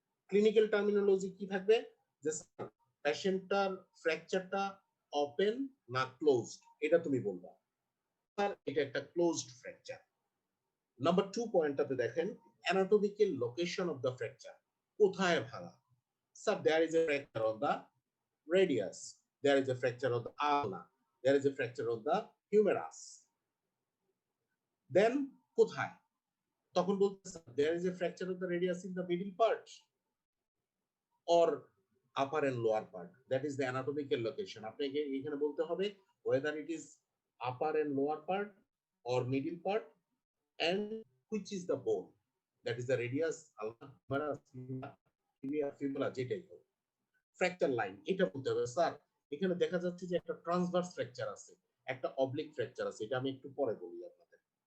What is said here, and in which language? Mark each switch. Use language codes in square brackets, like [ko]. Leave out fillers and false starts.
[bn] Clinical terminology কি থাকবে? যে পেশেন্টটার ফ্র্যাকচারটা ওপেন না ক্লোজড, এটা তুমি বলবা। আর এটা একটা ক্লোজড ফ্র্যাকচার। নাম্বার 2 পয়েন্টটাতে দেখেন [en] anatomical location of the fracture, [bn] কোথায় ভাঙা? [en] Sir there is a fracture on the radius, there is a fracture of the ulna, there is a fracture of the humerus. Then [bn] কোথায়? তখন বলতেছে [en] there is a fracture of the radius in the middle part or upper and lower part. That is the anatomical location. [bn] আপনাকে এখানে বলতে হবে [en] whether it is upper and lower part or middle part and which is the bone. That is the radius, ulna, humerus, tibia, fibula, [bn] যেটাই হোক। Fracture line এটা বলতে হবে sir. এখানে দেখা যাচ্ছে যে একটা ট্রান্সভার্স ফ্র্যাকচার আছে, একটা অবলিক ফ্র্যাকচার আছে, এটা আমি একটু পরে বলি আপনাদের।